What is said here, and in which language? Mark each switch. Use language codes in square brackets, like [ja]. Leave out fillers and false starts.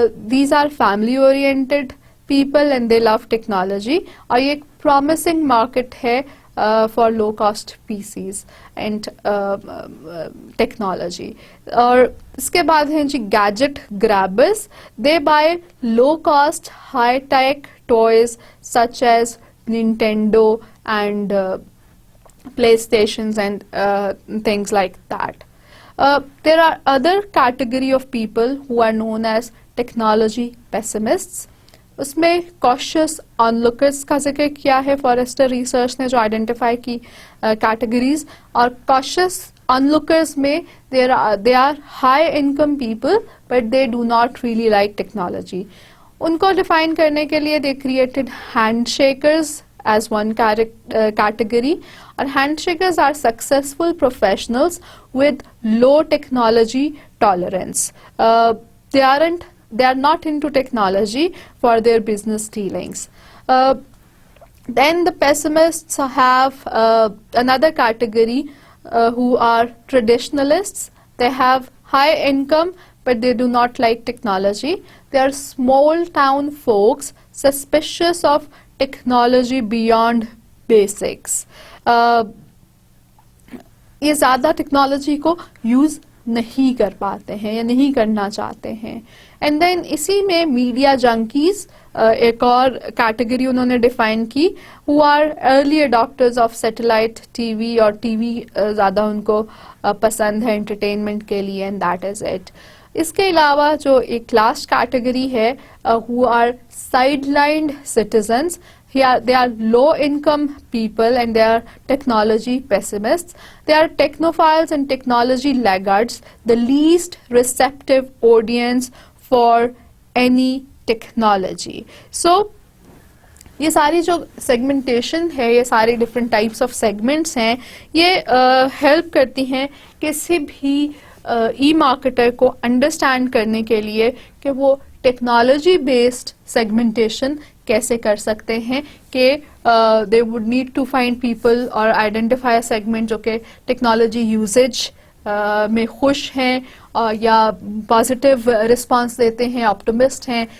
[en] these are family oriented people and they love technology, [ur] اور یہ ایک [en] Promising market ہے for low cost PCs and technology. [ur] اور اس کے بعد ہیں جی [en] Gadget grabbers. They buy low cost high tech toys such as Nintendo and PlayStations and things like that. There are other category of people who are known as technology pessimists. [ur] اس میں cautious onlookers کا ذکر کیا ہے forester research نے جو identify کی categories. [en] اور cautious onlookers میں they are high income people but they do not really like technology. [ur] ان کو ڈیفائن کرنے کے لیے [en] they created handshakers as one category. And handshakers are successful professionals with low technology tolerance. They are not into technology for their business dealings. Then the pessimists have another category who are traditionalists. They have high income but they do not like technology. They are small town folks suspicious of technology beyond basics. [ur] یہ زیادہ technology کو use نہیں کر پاتے ہیں یا نہیں کرنا چاہتے ہیں. اینڈ دین اسی میں میڈیا جنکیز ایک اور کیٹیگری انہوں نے ڈیفائن کی, [en] who are early adopters of satellite TV, [ur] اور ٹی وی زیادہ ان کو پسند ہے انٹرٹینمنٹ کے لیے, [en] And that is it. [ur] اس کے علاوہ جو ایک لاسٹ کیٹیگری ہے ہو are side lined citizens. [en] They are low income people and they are technology pessimists. They are technophiles and technology laggards, the least receptive audience for any technology. [ur] So یہ ساری جو segmentation ہے, یہ ساری different types of segments ہیں, یہ help کرتی ہیں کسی بھی ای مارکیٹر کو انڈرسٹینڈ کرنے کے لیے کہ وہ ٹیکنالوجی بیسڈ سیگمنٹیشن کیسے کر سکتے ہیں, کہ [en] they would need to find people [ur] اور آئیڈینٹیفائی سیگمنٹ جو کہ ٹیکنالوجی یوزیج میں خوش ہیں یا پازیٹیو رسپانس دیتے ہیں, آپٹمسٹ ہیں.